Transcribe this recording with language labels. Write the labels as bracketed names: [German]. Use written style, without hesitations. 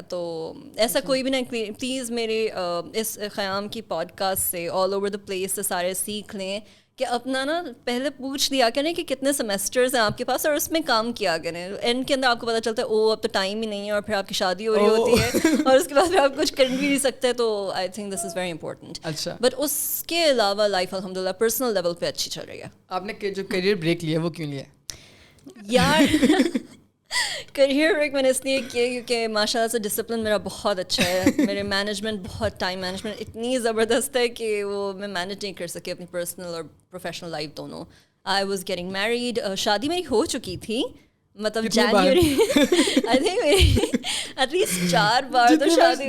[Urdu] تو ایسا کوئی بھی نہیں, پلیز میرے اس خیام کی پوڈ کاسٹ سے آل اوور دا پلیس سے سارے سیکھ لیں کہ اپنا نا پہلے پوچھ لیا کریں کہ کتنے سیمسٹرز ہیں آپ کے پاس, اور اس میں کام کیا کریں. اینڈ کے اندر آپ کو پتہ چلتا ہے او اب تو ٹائم ہی نہیں ہے, اور پھر آپ کی شادی ہو رہی ہوتی ہے, اور اس کے بعد پھر آپ کچھ کر بھی نہیں سکتے. [English] تو I think this is very important. [Urdu] اچھا, بٹ اس کے علاوہ لائف الحمد للہ پرسنل لیول پہ اچھی چل رہی ہے. آپ نے جو کریئر بریک لیا وہ کیوں لیا یار؟ کریئر بریک میں نے اس لیے کیا کیونکہ ماشاء اللہ سے ڈسپلن میرا بہت اچھا ہے. میرے مینجمنٹ بہت, ٹائم مینجمنٹ اتنی زبردست ہے کہ وہ میں مینیج نہیں کر سکی اپنی پرسنل اور پروفیشنل لائف دونوں. [English] I was getting married, [Urdu] شادی میری ہو چکی تھی, مطلب جنوری آئی تھنک میری ایٹ لیسٹ 4 بار تو شادی.